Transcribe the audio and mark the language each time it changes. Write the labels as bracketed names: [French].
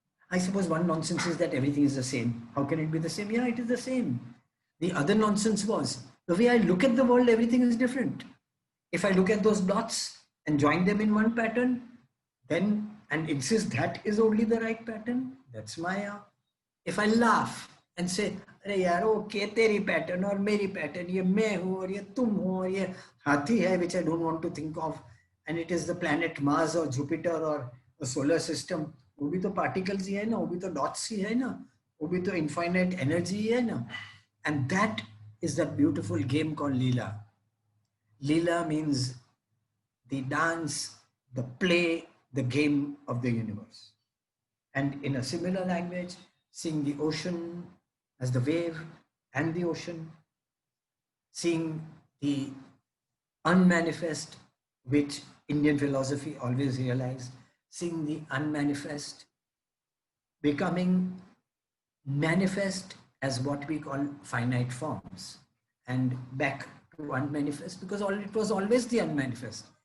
[English] I suppose one nonsense is that everything is the same. How can it be the same? Yeah, it is the same. The other nonsense was, the way I look at the world, everything is different. If I look at those dots and join them in one pattern, then, and insist that is only the right pattern, that's Maya. If I laugh and say, [Hindi] अरे यार okay तेरी pattern और मेरी pattern, ये मैं हूँ और ये तुम हो और ये हाथी है, [English] which I don't want to think of, and it is the planet Mars or Jupiter or the solar system, [Hindi] वो भी तो particles ही है ना, वो भी तो dots ही है ना, वो भी तो infinite energy ही है ना. [English] And that is that beautiful game called Leela. Leela means the dance, the play, the game of the universe. And in a similar language, seeing the ocean as the wave and the ocean, seeing the unmanifest, which Indian philosophy always realized, seeing the unmanifest becoming manifest as what we call finite forms, and back to unmanifest, because it was always the unmanifest.